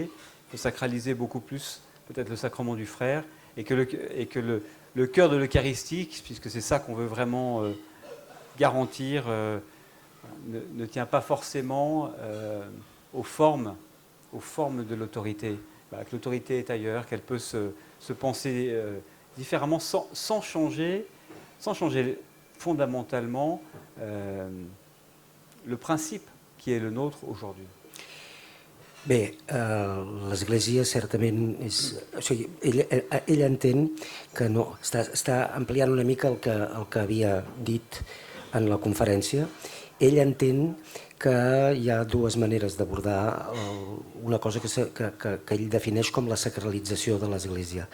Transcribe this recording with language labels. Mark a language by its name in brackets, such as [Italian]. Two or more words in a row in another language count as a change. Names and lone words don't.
[French] Il faut sacraliser beaucoup plus, peut-être le sacrement du frère, et que le cœur de l'Eucharistie, puisque c'est ça qu'on veut vraiment garantir, ne tient pas forcément aux formes de l'autorité. Voilà, que l'autorité est ailleurs, qu'elle peut se penser différemment sans changer fondamentalement le principe qui est le nôtre aujourd'hui. [Catalan] Bé, l'Església certament és... O sigui, ell entén que no... Està ampliant una mica el que havia dit en la conferència. Ell entén que hi ha dues maneres d'abordar una cosa que ell defineix com la sacralització de l'Església.